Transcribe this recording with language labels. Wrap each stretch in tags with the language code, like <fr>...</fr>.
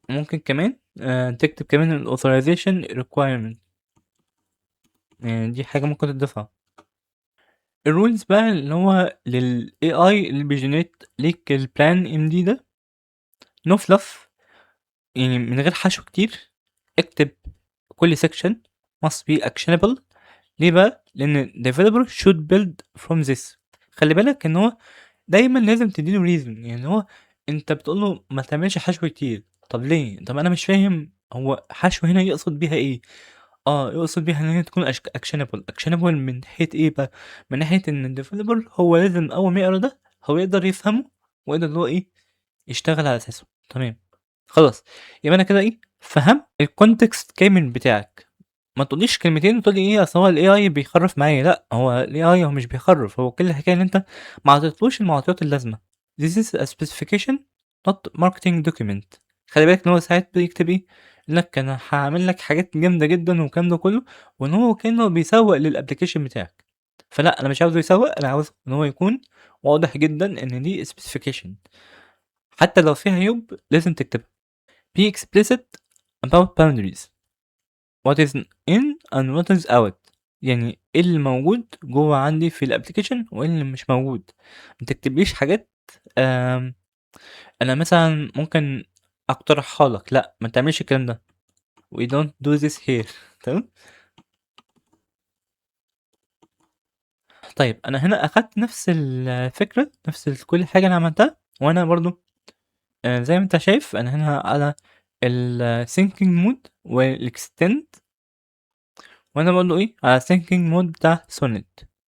<ar>ممكن كمان تكتب كمان ال authorization requirement، يعني دي حاجة ممكن تضيفها. الرولز بقى اللي هو لل AI اللي بيجنريت ليك البلان MD ده</ar> <en>no fluff،</en> <ar>يعني من غير حشو كتير. اكتب كل</ar> <en>section must be actionable.</en> <ar>ليه بقى؟ لأن</ar> <en>developer should build from this.</en> <ar>خلي بالك إن هو دايما لازم تديله reason، يعني هو أنت بتقول له ما تعملش حشو كتير. طب ليه؟ طب أنا مش فاهم هو حشو هنا يقصد بيها إيه؟ يقصد بيها إن هي تكون actionable من ناحية إيه بقى؟ من ناحية إن الديفلوبر هو لازم أول ما يقرا ده هو يقدر يفهمه، ويقدر اللي هو إيه يشتغل على أساسه، تمام. خلاص، يبقى أنا كده إيه فهمت الكونتكست كامل بتاعك. ما تقوليش كلمتين وتقول لي ايه اصل هو الاي اي بيخرف معايا. لا، هو الاي اي هو مش بيخرف، هو كل الحكايه ان انت ما عطيتلوش المعطيات اللازمه.</ar> <en>This is a specification not marketing document.</en> <ar>خلي بالك ان هو ساعات بيكتب ايه لك انا هعمل لك حاجات جامده جدا والكلام ده كله، وان هو كانه بيسوق للابلكيشن بتاعك. فلا، انا مش عاوزه يسوق، انا عاوز ان هو يكون واضح جدا ان دي specification، حتى لو فيها عيوب لازم تكتبها.</ar> <en>Be explicit about boundaries. what is in and what is out.</en> <ar>يعني ايه اللي موجود جوه عندي في الابلكيشن وايه اللي مش موجود. ما تكتبليش حاجات انا مثلا ممكن اقترحها لك، لا ما تعملش الكلام ده.</ar> <en>we don't do this here.</en> <ar>تمام. طيب انا هنا اخدت نفس الفكره، نفس كل حاجه انا عملتها، وانا برضو زي ما انت شايف انا هنا على ال thinking mode وال extend، وانا برضو ايه على thinking mode بتاع sonnet.</ar>